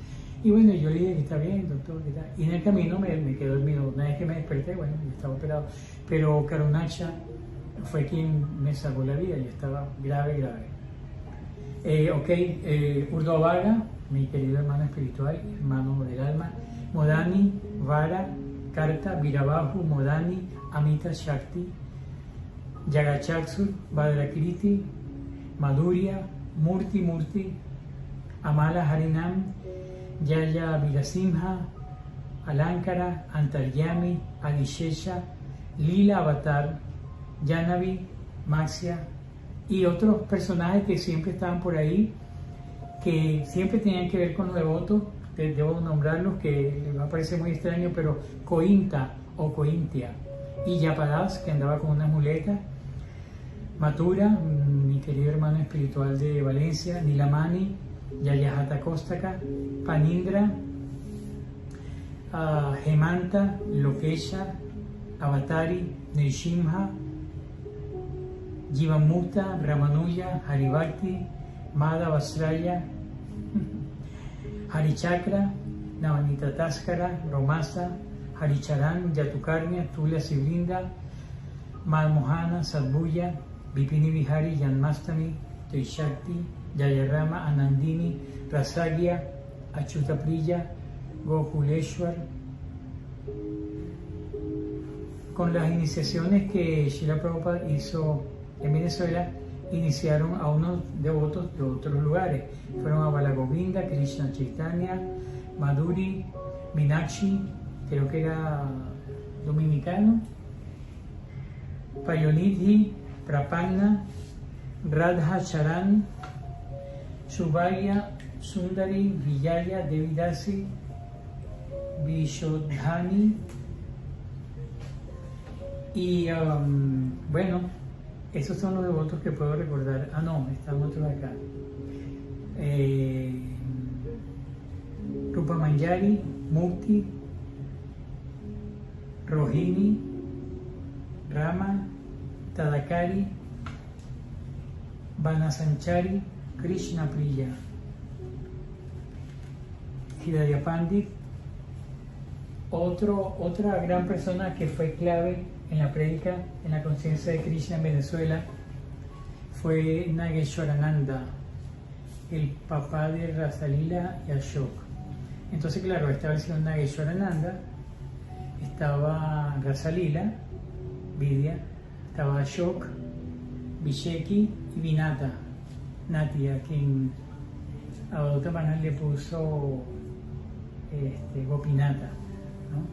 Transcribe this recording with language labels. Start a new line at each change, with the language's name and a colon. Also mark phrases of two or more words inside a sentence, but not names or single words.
Spanish: Y bueno, yo le dije que está bien, doctor, ¿qué tal? Y en el camino me quedé dormido. Una vez que me desperté, bueno, yo estaba operado. Pero Karunaksha fue quien me salvó la vida, yo estaba grave. Urdhva, mi querido hermano espiritual, hermano del alma, Modani, Vara, Karta, Virabahu, Modani, Amita Shakti, Yagachaksur, Bhadrakriti, Madhurya, Murti, Amala Harinam, Yaya Virasimha, Alankara, Antaryami, Adishesha, Lila Avatar, Janavi, Maxia y otros personajes que siempre estaban por ahí, que siempre tenían que ver con los devotos. Debo nombrarlos, que les va a parecer muy extraño, pero Cointa o Cointia, y Yapadas, que andaba con una muleta, Mathura, mi querido hermano espiritual de Valencia, Nilamani, Yayahata Kostaka, Panindra, Hemanta, Lokesha, Avatari, Nrsimha, Jivamukta, Ramanuja, Haribhakti, Madha Vasraya, Harichakra, Navanita Taskara, Romasa, Haricharan, Yatukarnya, Tulya Sibrinda, Madmohana, Sadbuya, Vipini Vihari, Janmastami, Toishakti, Jayarama, Anandini, Rasagya, Achutapriya, Gokuleshwar. Con las iniciaciones que Srila Prabhupada hizo en Venezuela, iniciaron a unos devotos de otros lugares. Fueron a Balagovinda, Krishna Chaitanya, Madhuri, Meenakshi, creo que era dominicano, Payonidhi, Prapanna, Radha Charan, Subhaya, Sundari, Vijaya, Devidasi, Vishodhani y bueno, esos son los devotos que puedo recordar. Ah, no, están otros acá. Rupa Manjari, Mukti, Rohini, Rama, Tadakari, Vanasanchari, Krishna Priya, Hidaya Pandit. Otra gran persona que fue clave en la prédica, en la conciencia de Krishna en Venezuela, fue Nageshwarananda, el papá de Rasalila y Ashok. Entonces, claro, esta versión Nageshwarananda, estaba Rasalila, Vidya, estaba Ashok, Visheki y Vinata, Nati, a quien Avadhuta Maharaj le puso Gopinata, ¿no?